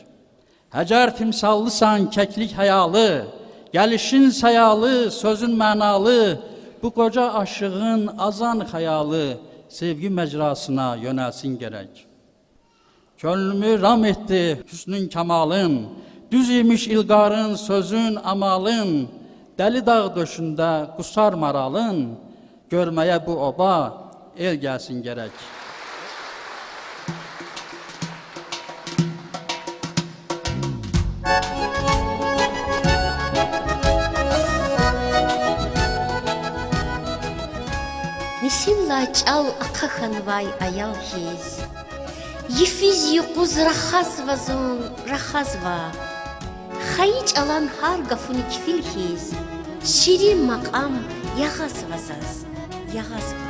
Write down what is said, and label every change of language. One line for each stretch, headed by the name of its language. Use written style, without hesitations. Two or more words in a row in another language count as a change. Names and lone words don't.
Azerbaijani: Həcər timsallısan, kəklik həyalı, gəlişin səyalı, sözün mənalı, bu qoca aşığın azan xəyalı, sevgi məcrasına yönəlsin gərək. Könlümü ram etdi hüsnün kəmalın, düz imiş ilqarın, sözün, amalın, dəli dağ döşündə qusar maralın, görməyə bu oba el gəlsin gərək.
Lezghian: Нисимла чал акаханвай аял хиз, Ефиз юқуз рахазва, Хаич алан хар гафуни кифил хиз, Ширин мақам яғазвазаз, яғазва.